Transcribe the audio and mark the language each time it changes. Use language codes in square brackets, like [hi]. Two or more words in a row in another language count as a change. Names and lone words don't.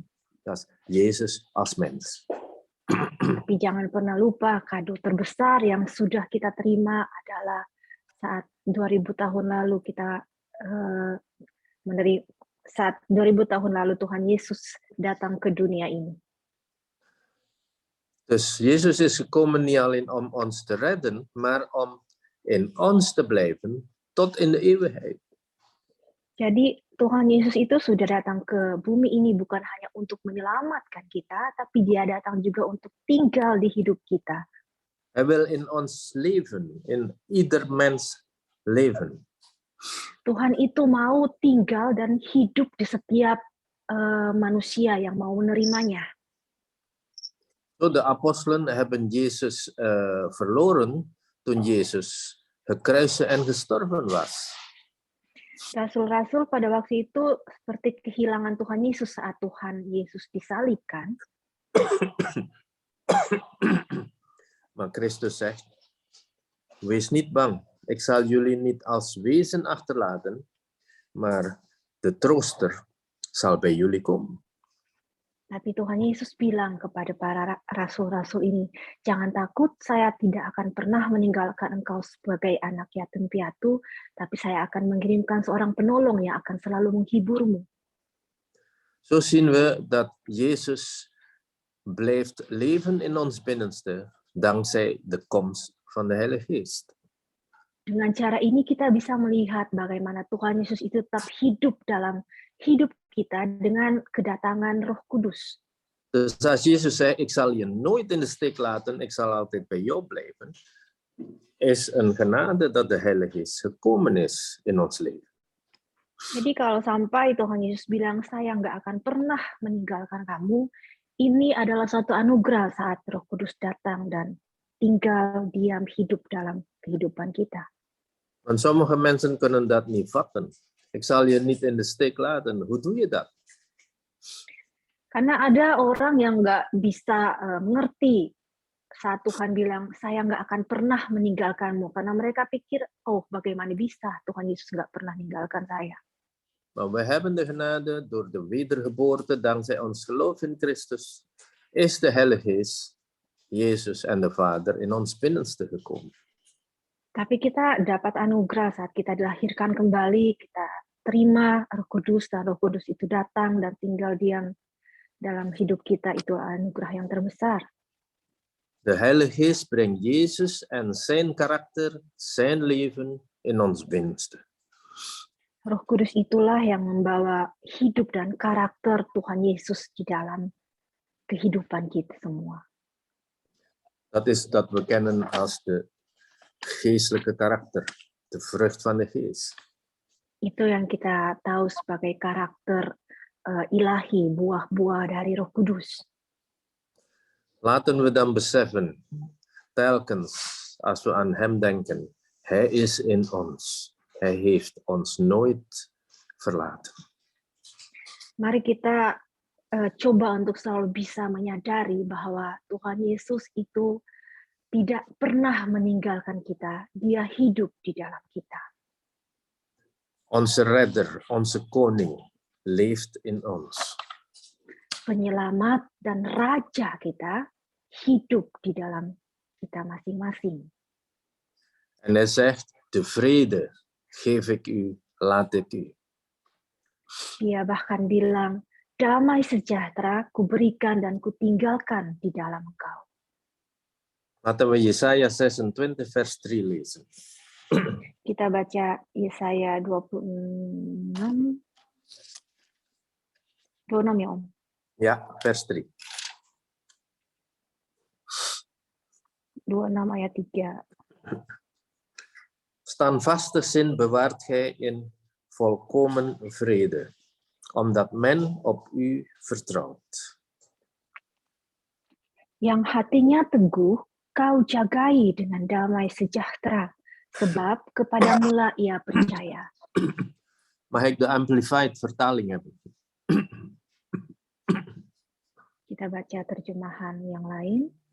[nl] Dat is Jezus als mens. [id] Tapi jangan pernah lupa kado terbesar yang sudah kita terima adalah saat 2000 tahun lalu kita saat 2000 tahun lalu Tuhan Yesus datang ke dunia ini. [nl] Dus Jezus is gekomen niet alleen om ons te redden, maar om in ons te blijven tot in de eeuwigheid. [id] Jadi Tuhan Yesus itu sudah datang ke bumi ini bukan hanya untuk menyelamatkan kita, tapi Dia datang juga untuk tinggal di hidup kita. [nl] Hij wil in ons leven, in ieder mens leven. [id] Tuhan itu mau tinggal dan hidup di setiap manusia yang mau menerimanya. [nl] So, de apostelen hebben Jezus verloren toen Jezus gekruisigd en gestorven was. [id] Rasul-rasul pada waktu itu seperti kehilangan Tuhan Yesus saat Tuhan Yesus disalibkan. [nl] Maar Christus zegt, wees niet bang, ik zal jullie niet als wezen achterlaten, maar de trooster zal bij jullie komen. [id] Tapi Tuhan Yesus bilang kepada para rasul-rasul ini, jangan takut, saya tidak akan pernah meninggalkan engkau sebagai anak yatim piatu, tapi saya akan mengirimkan seorang penolong yang akan selalu menghiburmu. [nl] Zo zien we dat Jezus blijft leven in ons binnenste, dankzij de komst van de Heilige Geest. [id] Dengan cara ini kita bisa melihat bagaimana Tuhan Yesus itu tetap hidup dalam hidup kita dengan kedatangan Roh Kudus. [nl] Dus als Jezus zei, ik zal je nooit in de steek laten, ik zal altijd bij jou blijven, is een genade dat de Heilige Geest gekomen is in ons leven. [id] Jadi kalau sampai Tuhan Yesus bilang, saya nggak akan pernah meninggalkan kamu, ini adalah satu anugerah saat Roh Kudus datang dan tinggal diam hidup dalam kehidupan kita. [nl] Want sommige mensen kunnen dat niet vatten. Ik zal je niet in de steek laten. Hoe doe je dat? [id] Karena ada orang yang nggak bisa mengerti saat Tuhan bilang, saya nggak akan pernah meninggalkanmu. Karena mereka pikir, oh bagaimana bisa Tuhan Yesus nggak pernah meninggalkan saya. [nl] Maar we hebben de genade door de wedergeboorte, dankzij ons geloof in Christus, is de Heilige Geest, Jezus en de Vader in ons binnenste gekomen. [id] Tapi kita dapat anugerah saat kita dilahirkan kembali, kita terima Roh Kudus, dan Roh Kudus itu datang dan tinggal diam dalam hidup kita, itu anugerah yang terbesar. [nl] De Heilige Geest brengt Jezus en zijn karakter, zijn leven in ons binnenste. [id] Roh Kudus itulah yang membawa hidup dan karakter Tuhan Yesus di dalam kehidupan kita semua. [nl] Dat is dat we kennen als de geestelijke karakter, de vrucht van de geest. [id] Itu yang kita tahu sebagai karakter ilahi, buah-buah dari Roh Kudus. [nl] Laten we dan beseffen, telkens als we aan hem denken, hij is in ons. Hij heeft ons nooit verlaten. [id] Mari kita coba untuk selalu bisa menyadari bahwa Tuhan Yesus itu tidak pernah meninggalkan kita. Dia hidup di dalam kita. [nl] Onze redder, onze koning, leeft in ons. [id] Penyelamat dan raja kita hidup di dalam kita masing-masing. [nl] En hij zegt, de vrede geef ik u, laat ik u. [id] Dia bahkan bilang, damai sejahtera kuberikan dan kutinggalkan di dalam engkau. [nl] Laten we Jesaja 26 vers 3 lezen. [id] Kita baca Yesaya 26 ya Om? [nl] Ja, vers 3. [id] 26 ayat 3. [nl] Standvastig zin bewaart gij in volkomen vrede, omdat men op u vertrouwt. [id] Yang hatinya teguh, kau jagai dengan damai sejahtera, sebab kepadamulah ia percaya. [nl] Mag ik de Amplified vertaling hebben? [id] Kita baca terjemahan yang lain.